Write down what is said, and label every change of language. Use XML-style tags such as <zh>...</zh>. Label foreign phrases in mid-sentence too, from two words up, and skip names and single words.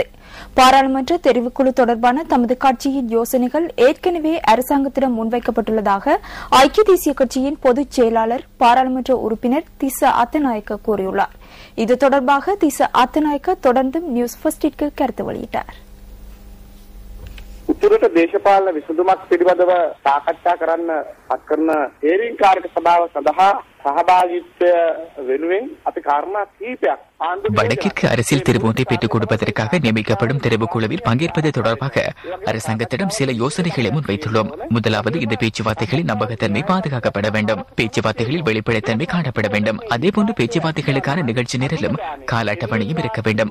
<ta>பாராளுமன்ற தெரிவுக்குழு தொடர்பான தமது கட்சியின் யோசனைகள் ஏற்கனவே அரசாங்கத்திடம் முன்வைக்கப்பட்டுள்ளதாக ஐக்கிய தேசிய கட்சியின் பொதுச் செயலாளர் பாராளுமன்ற உறுப்பினர் திஸ்ஸ அத்தநாயக்க கூறியுள்ளார். இது தொடர்பாக திஸ்ஸ அத்தநாயக்க தொடர்ந்தும் நியூஸ் ஃபர்ஸ்டிற்கு கருத்து வெளியிட்டார்.</ta> <si>උතුරට දේශපාලන විසඳුමක් පිළිබඳව සාකච්ඡා කරන්න අත්කරන හේරින් කාර්ක සභාව සඳහා සහභාගීත්වය වෙනුවෙන් අපි කාරණා කීපයක්</si> <ta>வடக்கிற்கு அரசியல் தீர்வு ஒன்றை பெற்றுக் கொடுப்பதற்காக நியமிக்கப்படும் தெரிவுக்குழுவில் பங்கேற்பது தொடர்பாக அரசாங்கத்திடம் சில யோசனைகளை முன்வைத்துள்ளோம். முதலாவது, இந்த பேச்சுவார்த்தைகளின் நம்பகத்தன்மை பாதுகாக்கப்பட வேண்டும். பேச்சுவார்த்தைகளில் வெளிப்படைத்தன்மை காணப்பட வேண்டும். அதேபோன்று பேச்சுவார்த்தைகளுக்கான நிகழ்ச்சி நிரலும் கால அட்டவணையும் இருக்க வேண்டும்.</ta>